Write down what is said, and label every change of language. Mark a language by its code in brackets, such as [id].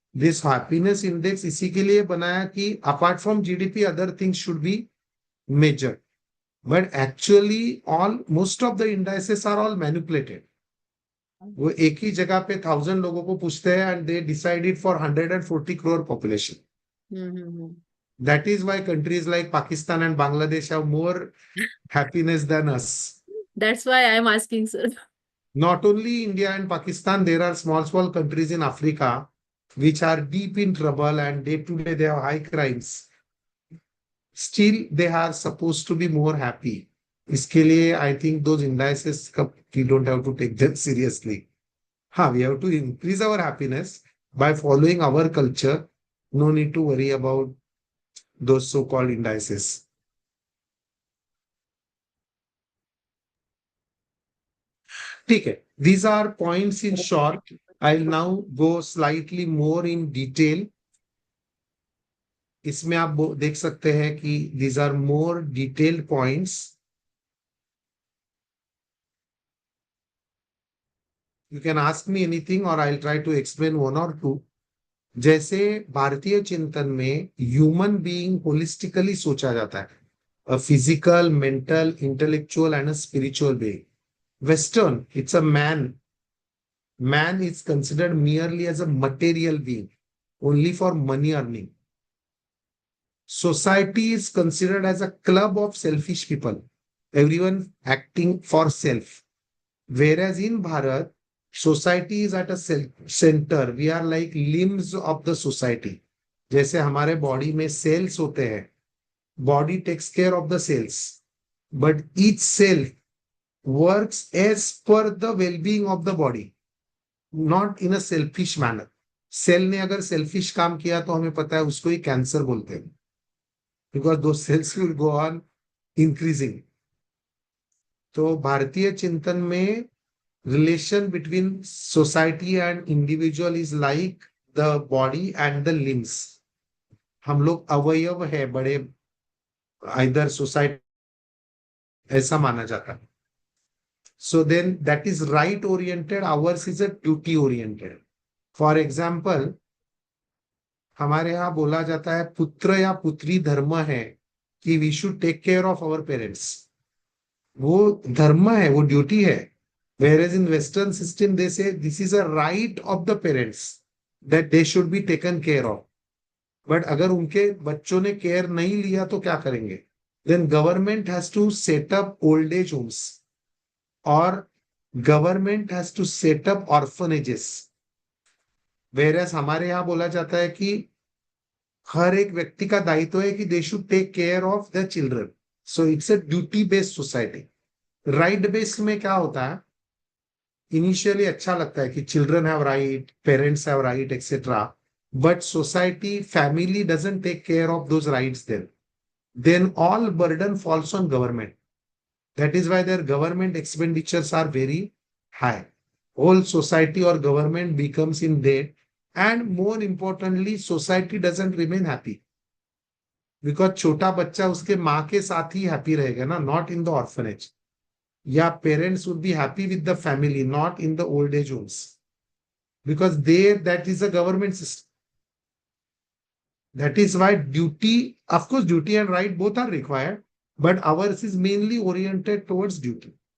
[en] This happiness index [hi] इसी के लिए बनाया कि [en] apart from GDP other things should be measured. But actually most of the indices are all manipulated. [hi] वो एक ही जगह पे 1000 लोगों को पूछते हैं [en] and they decided for 140 crore population. That is why countries like Pakistan and Bangladesh have more happiness than us. That's why I am asking, sir. Not only India and Pakistan, there are small countries in Africa which are deep in trouble and day to day they have high crimes. Still, they are supposed to be more happy. [hi] इसके लिए [en] I think those indices we don't have to take them seriously. We have to increase our happiness by following our culture. No need to worry about those so-called indices. [hi] ठीक है. [en] These are points in short. I'll now go slightly more in detail. [hi] इसमें आप देख सकते हैं कि [en] these are more detailed points. You can ask me anything or I'll try to explain one or two. [hi] जैसे भारतीय चिंतन में ह्यूमन बीइंग होलिस्टिकली सोचा जाता है, [en] a physical, mental, intellectual and a spiritual being. Western, it's a man. Man is considered merely as a material being, only for money earning. Society is considered as a club of selfish people, everyone acting for self. Whereas in Bharat, society is at a center. We are like limbs of the society. [hi] जैसे हमारे body में sales होते हैं, [en] body takes care of the cells, but each cell works as per the well-being of the body, not in a selfish manner. [hi] Cell ने अगर selfish काम किया तो हमें पता है उसको ही कैंसर बोलते हैं, [en] because those cells will go on increasing. [hi] तो भारतीय चिंतन में [en] relation between society and individual is like the body and the limbs. [hi] हम लोग अवयव है बड़े, [en] either society [hi] ऐसा माना जाता है. [en] So then that is right oriented, ours is a duty oriented. For example, [hi] हमारे यहाँ बोला जाता है पुत्र या पुत्री धर्म है कि [en] we should take care of our parents. [hi] वो धर्म है, वो ड्यूटी है. [en] Whereas in Western system they say this is a right of the parents that they should be taken care of. [hi] But अगर उनके बच्चों ने केयर नहीं लिया तो क्या करेंगे? [en] Then government has to set up old age homes or government has to set up orphanages. [hi] Whereas हमारे यहाँ बोला जाता है कि हर एक व्यक्ति का दायित्व है कि [en] they should take care of the children. So it's a duty based society. [hi] Right based में क्या होता है? [en] Initially [hi] अच्छा लगता है कि [en] children have right, parents have right, etc. But society, family doesn't take care of those rights then all burden falls on government. That is why their government expenditures are very high. Whole society or government becomes in debt, and more importantly, society doesn't remain happy. [hi] Because छोटा बच्चा उसके माँ के साथ ही happy रहेगा ना, [en] not in the orphanage. Yeah, parents would be happy with the family, not in the old age homes. Because there, that is a government system. That is why duty, of course, duty and right both are required, but ours is mainly oriented towards duty.